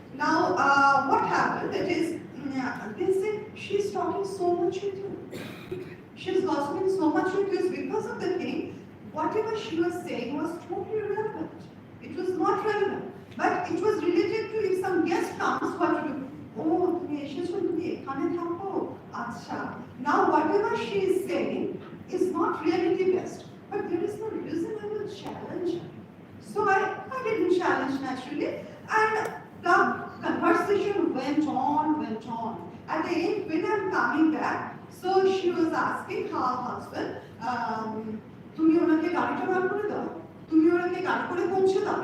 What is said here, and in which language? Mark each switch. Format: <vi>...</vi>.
<en>Now, what happened? That is, they said she's talking so much with you. She's gossiping so much with you because of the thing. Whatever she was saying was totally irrelevant. It was not relevant, but it was related to if some guest comes, what to do?</en> <bn>Oh, তুমি এসেছো, তুমি এখানে থাকো, আচ্ছা.</bn> <en>Now, whatever she is saying is not reality based, but there is no reason I will challenge her. So I didn't challenge naturally, and the conversation went on. At the end, when I'm coming back, so she was asking her husband,</en> <bn>তুমি ওনাকে গাড়িটা বার করে দাও, তুমি ওনাকে গাড়ি করে পৌঁছে দাও.</bn>